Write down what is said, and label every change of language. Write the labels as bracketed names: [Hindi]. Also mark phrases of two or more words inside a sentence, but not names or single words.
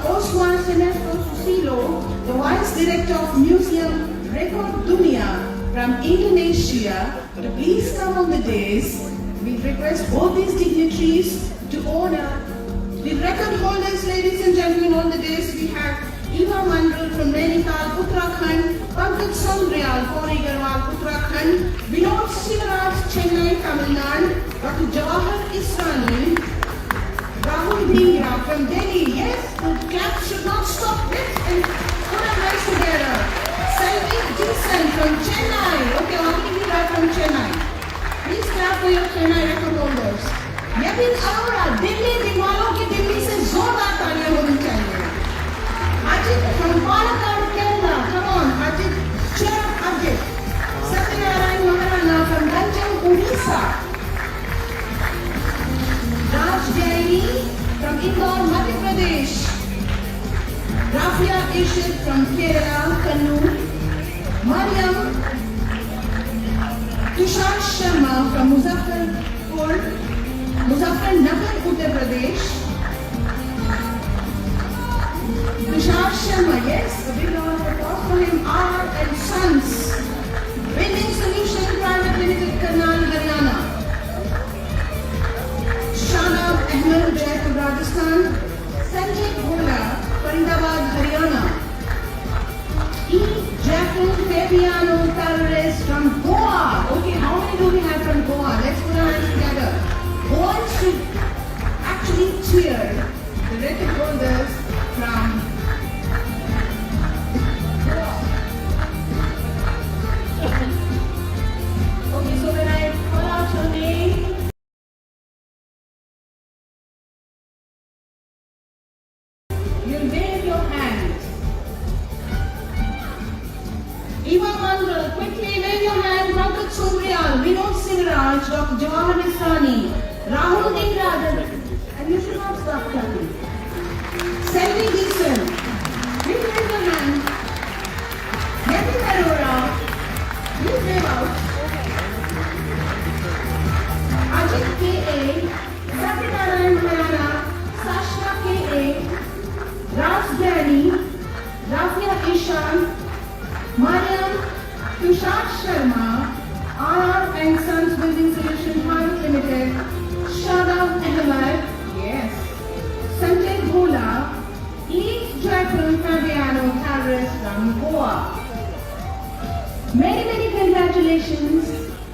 [English] Oswan Senesto Susilo, the Vice Director of Museum Record Dunia from Indonesia, to please come on the dais. We request both these dignitaries to honor the record holders, ladies and gentlemen. On the dais we have Eva Mandal from Nainital, Uttarakhand, Pankaj Sondrial, Kori Garwal, Uttarakhand, Vinod Sivaraj, Chennai, Tamil Nadu, Dr. Jawahar Israni, Rahul Dhingra from Delhi. Yes, the clap should not stop. Let's put our hands together. Selvi Jason from Chennai. Okay, only we are from Chennai. Please clap for your Chennai record holders. [Hindi] Yabin Arora, Delhi, दिलवालों की दिल्ली से जोरदार तालियां होनी चाहिए. [English] Ajit from Palakkad, Kerala. Come on, Ajit. Cheer up, Ajit. Satyanarayan Maharana from Ganjam, Odisha. Raj Jaini from Indore, Madhya Pradesh. Rafia Ishit from Kerala, Kannur. Mariam Tushar Sharma from Muzaffarnagar, Uttar Pradesh. Tushar Sharma, yes, a big round of applause for him. R and Sons, Building Solution Private Limited, Karnal, Haryana. Shanab Ahmed, Jaipur, Rajasthan. Sanjay Bhola, Faridabad, Haryana. E. Jacqueline Fabiano Tavares from Goa. Okay, how many do we have from Goa? Let's put our hands together. Goans should actually cheer the record holders from Goa. Okay, so when I call out your name, you'll wave your hand. Eva Mandal, quickly wave your hand. Pankaj Sondrial, Vinod Sivaraj, Dr. Jawahar Israni, Rahul Dhingra, and you should not stop clapping. Selvi Jason, please wave your hand. Yabin Arora, please wave out. Ajit K.A., Satyanarayan Maharana, Sashna K.A., Raj Jani, Rafia Ishan, Mariam Tushar Sharma, R and Sons Building Solution Private Limited, Shadab Ahmed, yes, Sanjay Bhola, E. Jacqueline Fabiano Tavares from Goa. Many, many congratulations.